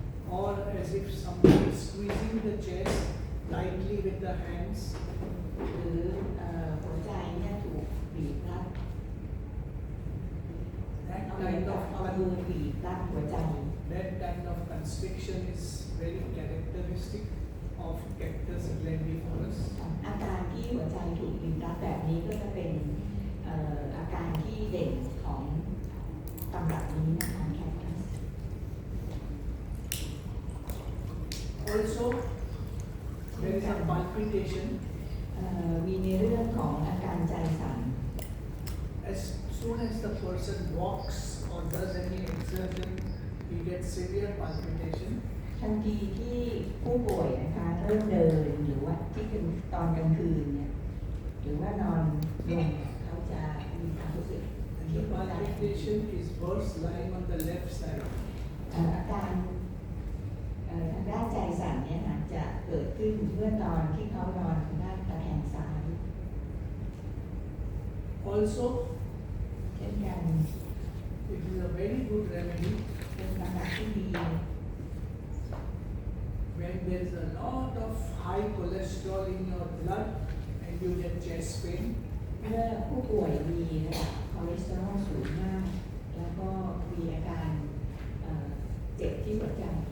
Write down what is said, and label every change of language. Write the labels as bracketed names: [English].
[English] Or as if somebody is squeezing the chest tightly with the hands. [Thai] หรือหัวใจเนี่ยถูกบีบรัด [English] That [Thai] เอาเหมือน [English] kind [Thai] กับ [English] of [Thai] เอามือบีบรัดหัวใจ [English] that kind of constriction is very characteristic of cactus glandivorous. [Thai] อาการที่หัวใจถูกบีบรัดแบบนี้ก็จะเป็นอาการที่เด่นของ ตำรับนี้นะคะแคคตัส [English] Also, there is a palpitation. [Thai] มีในเรื่องของอาการใจสั่น [English] As soon as the person walks or does any exertion, he gets severe palpitation. [Thai] ทันทีที่ผู้ป่วยนะคะเริ่มเดินหรือว่าที่เป็นตอนกลางคืนเนี่ยหรือว่านอนลงเขาจะมีความรู้สึก [English] And [Thai] ที่ [English] the [Thai] หัวใจ [English] palpitation is worse lying on the left side. [Thai] อาการทางด้านใจสั่นเนี่ยนะจะเกิดขึ้นเมื่อตอนที่เขานอนทางด้านตะแคงซ้าย [English] Also, [Thai] เช่นกัน [English] it is a very good remedy [Thai] เป็นตำรับที่ดี [English] when there is a lot of high cholesterol in your blood and you get chest pain. [Thai] เมื่อผู้ป่วยมีระดับคอเลสเตอรอลสูงมาก แล้วก็มีอาการเจ็บที่หัวใจ